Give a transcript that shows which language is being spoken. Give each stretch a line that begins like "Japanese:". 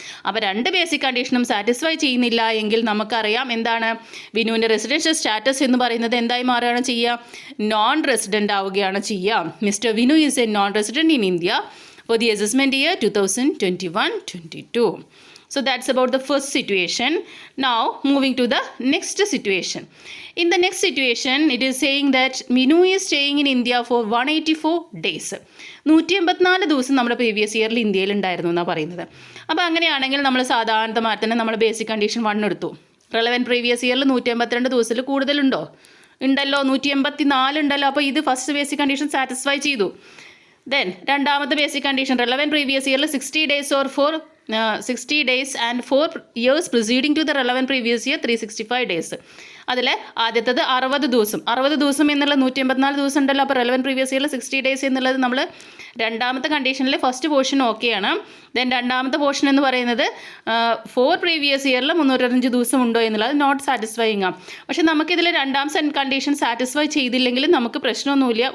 Malayalam: അപ്പോൾ രണ്ട് basic കണ്ടീഷനും satisfy ചെയ്യുന്നില്ല എങ്കിൽ നമുക്കറിയാം എന്താണ്, വിനുവിൻ്റെ റെസിഡൻഷ്യൽ സ്റ്റാറ്റസ് എന്ന് പറയുന്നത് എന്തായി മാറുകയാണ് ചെയ്യുക, നോൺ റെസിഡൻ്റ് ആവുകയാണ് ചെയ്യുക.
English: Mister Vinu is a non resident in India for the assessment year 2021-22. So that's about the first situation. Now moving to the next situation. In the next situation, it is saying that Minu is staying in India for 184 days.
Malayalam: 184 ദിവസം നമ്മുടെ previous ഇയറിൽ ഇന്ത്യയിൽ ഉണ്ടായിരുന്നു എന്നാണ് പറയുന്നത്. അപ്പോൾ അങ്ങനെയാണെങ്കിൽ നമ്മൾ സാധാരണമായി തന്നെ നമ്മൾ ബേസിക് കണ്ടീഷൻ 1 എടുത്തു. റെലവൻറ്റ് പ്രീവിയസ് ഇയറിൽ 182 ദിവസത്തിൽ കൂടുതലുണ്ടോ, ഉണ്ടല്ലോ, 184 ഉണ്ടല്ലോ. അപ്പോൾ ഇത് ഫസ്റ്റ് ബേസിക് കണ്ടീഷൻ സാറ്റിസ്ഫൈ ചെയ്തു.
English: Then രണ്ടാമത്തെ basic condition relevant previous ഇയറിൽ 60 days or 60 days and 4 years preceding to the relevant previous year 365 days.
Malayalam: അതിൽ ആദ്യത്തത് 60 ദിവസം. 60 ദിവസം എന്നുള്ള 184 ദിവസം ഉണ്ടല്ലോ. അപ്പോൾ റെലവൻറ്റ് പ്രീവിയസ് ഇയറിൽ 60 days എന്നുള്ളത് നമ്മൾ രണ്ടാമത്തെ കണ്ടീഷനിലെ ഫസ്റ്റ് പോർഷൻ ഓക്കെയാണ്. ദെൻ രണ്ടാമത്തെ പോർഷൻ എന്ന് പറയുന്നത് 4 പ്രീവിയസ് ഇയറിൽ 365 ദിവസം ഉണ്ടോ എന്നുള്ളത് നോട്ട് സാറ്റിസ്ഫൈയിങ് ആണ്. പക്ഷേ നമുക്കിതിൽ രണ്ടാം കണ്ടീഷൻ സാറ്റിസ്ഫൈ ചെയ്തില്ലെങ്കിലും നമുക്ക് പ്രശ്നമൊന്നുമില്ല.